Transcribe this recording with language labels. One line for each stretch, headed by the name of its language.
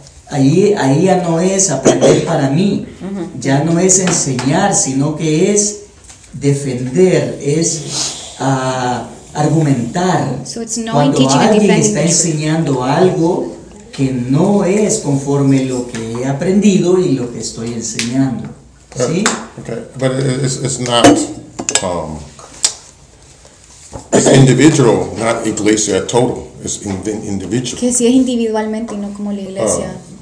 Spanish: Ahí ya no es aprender para mí, ya no es enseñar, sino que es defender, es argumentar. Cuando alguien está enseñando algo que no es conforme lo que he aprendido y lo que estoy enseñando.
English: But, okay, but it's not it's individual, not iglesia total. It's individual.
Spanish: Que si es individualmente y no como la iglesia.